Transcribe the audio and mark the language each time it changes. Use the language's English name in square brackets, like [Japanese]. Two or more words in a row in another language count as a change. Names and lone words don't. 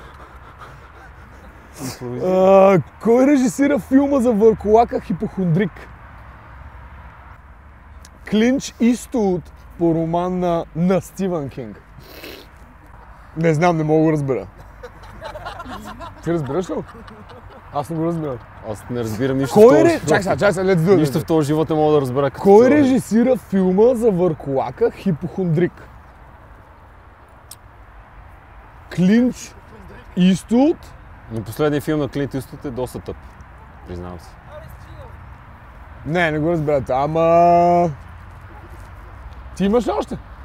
[Bulgarian] Кой режисира филма за върколака Хипохондрик? Клинч Иствуд по роман на Стивън Кинг. Не знам, не мога да разбера. Ти разбираш ли? Аз не го разбирам. Аз не разбирам нищо в този живот. Чакай сега, [English] let's do it. [Bulgarian] Нищо в този живот не мога да разбера. Кой режисира филма за върколака Хипохондрик? Клинч Иствуд? Но последният филм на Клинт Иствуд е доста тъп. Признавам се. Не го разбирате, ама... Ти имаш ли още?